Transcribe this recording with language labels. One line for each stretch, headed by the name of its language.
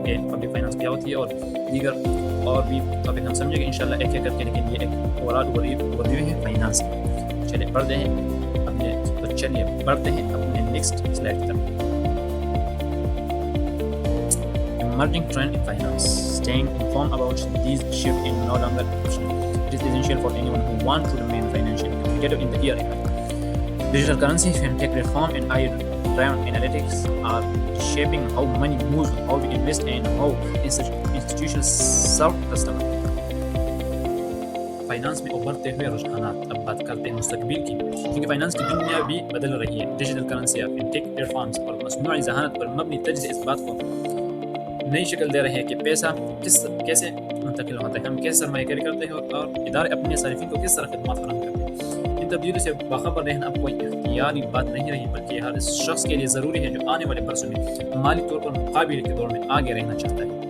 Urdu: Public finance کیا ہوتی ہے اور دیگر اور بھی ٹاپک ہم سمجھیں گے انشاءاللہ ایک ایک کر کے، لیکن یہ ایک اوورویو ہے فائنانس کا۔ چلیے بڑھتے ہیں اپنے نیکسٹ سلائڈ کی طرف۔
English: Emerging trend in finance. Staying informed about these shifts is no longer optional. It is essential for anyone who wants to remain financially competitive in the year ahead. Digital currency, fintech platform, and AI-driven analytics are shaping how money moves, how we invest, and how institutions serve customers.
Urdu: Finance میں ابھرتے ہوئے رجحانات۔ اب بات کرتے ہیں مستقبل کی، کیونکہ فائنانس کی دنیا بھی بدل رہی ہے۔ Digital currency, fintech plate forms اور مصنوعی ذہانت پر مبنی تجزیے اس بات کو نئی شکل دے رہے ہیں کہ پیسہ کیسے منتقل ہوتا ہے، ہم کیسے سرمایہ کاری کرتے ہیں اور ادارے اپنے صارفین کو کس طرح خدمات فراہم کرتے ہیں۔ ان تبدیلیوں سے باخبر رہنا اب کوئی اختیاری بات نہیں رہی، بلکہ ہر شخص کے لیے ضروری ہے جو آنے والے برسوں میں مالی طور پر مقابلے کے دور میں آگے رہنا چاہتا ہے۔